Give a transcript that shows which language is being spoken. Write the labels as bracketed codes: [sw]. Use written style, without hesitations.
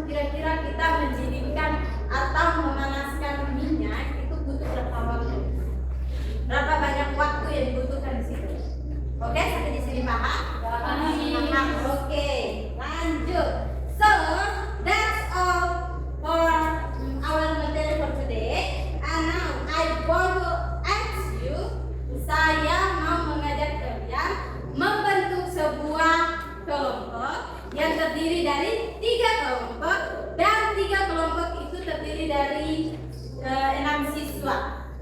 [id] Kira-kira kita mendidihkan atau memanaskan minyak itu butuh berapa waktu? Berapa banyak waktu yang dibutuhkan di situ? Oke, sampai di sini paham? Paham. Oke, lanjut. [en] So that's all for our material for today. And now I want to ask you, [id] saya mau mengajak kalian membentuk sebuah kelompok yang terdiri dari 3 kelompok dan 3 kelompok itu terdiri dari 6 siswa.